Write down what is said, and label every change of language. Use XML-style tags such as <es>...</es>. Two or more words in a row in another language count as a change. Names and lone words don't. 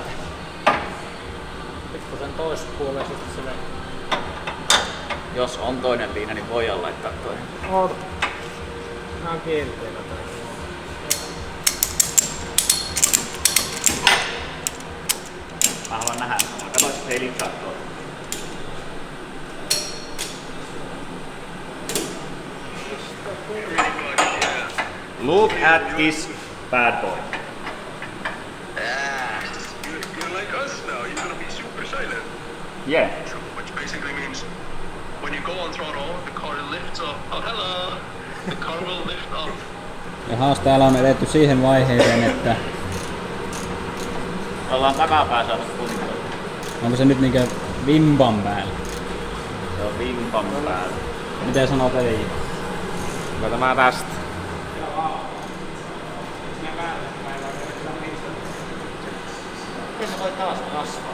<fi>Pikkusen toispuoleen sitten sille. Jos on toinen liina, niin voidaan laittaa toinen. Oota. Nää on kierteellä tää. Mä haluan nähdä. Katsois, että se ei lipsaa tuolla.</fi> <en>Look at this bad boy. You're like us now. You're gonna be super silent. Yeah. Which basically means when you go on throttle, the car lifts up. Oh, hello! The car will lift up.</en> <fi>Jahas, täällä on edetty siihen vaiheeseen, että Ollaan takapää saatu kuntoon. onko se nyt niinkö vimpan päällä? Se on vimpan päällä. Miten sanoo peli? Kyllä tämä tästä. Miten se voi taas kasvaa?</fi>